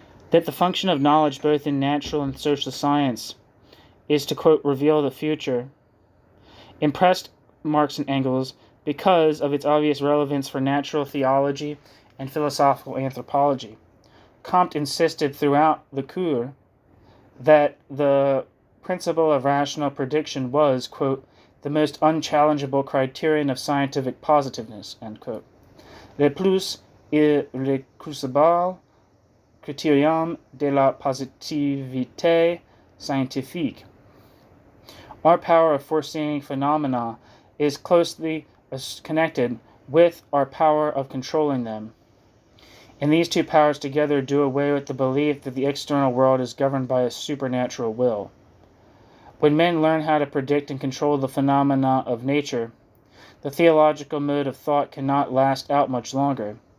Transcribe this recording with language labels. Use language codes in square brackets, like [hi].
[en] That the function of knowledge, both in natural and social science, is to, quote, "reveal the future," impressed Marx and Engels because of its obvious relevance for natural theology and philosophical anthropology. Comte insisted throughout the cours that the principle of rational prediction was, quote, "the most unchallengeable criterion of scientific positiveness," end quote. [fr] "Le plus irrécursable critérium de la positivité scientifique." [en] Our power of foreseeing phenomena is closely connected with our power of controlling them. And these two powers together do away with the belief that the external world is governed by a supernatural will. When men learn how to predict and control the phenomena of nature, the theological mode of thought cannot last out much longer.